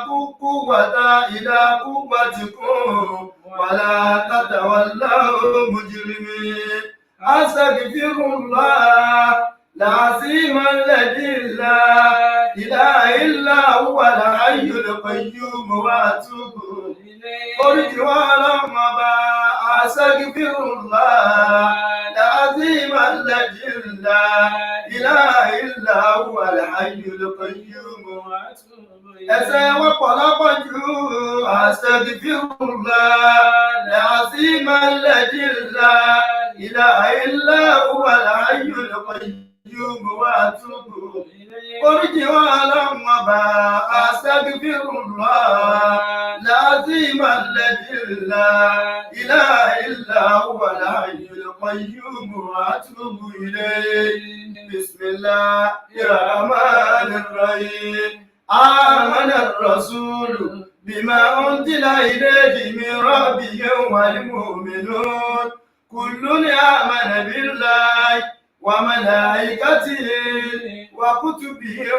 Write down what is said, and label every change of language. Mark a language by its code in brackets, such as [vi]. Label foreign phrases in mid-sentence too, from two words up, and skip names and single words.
[ar] قوتكم ولا تتولوا مجرمين أستغفر الله العظيم الذي لا إله إلا هو الحي القيوم وأتوب إليه قلت ولم أستغفر الله العظيم الذي لا إله إلا هو الحي القيوم وأتوب إليه [yo] ẹ̀ṣẹ̀ wọn pọ̀lọpọ̀ jù [ar] أستغفر الله العظيم الذي لا إله إلا هو الحي القيوم وأتوب إليه [yo] oríjì wa Ọlọ́run ọba [ar] أستغفر الله العظيم الذي لا إله إلا هو الحي القيوم وأتوب إليه بسم الله الرحمن الرحيم آمن الرسول بما أنزل إليه من ربه والمؤمنون كل آمن بالله وملائكته وكتبه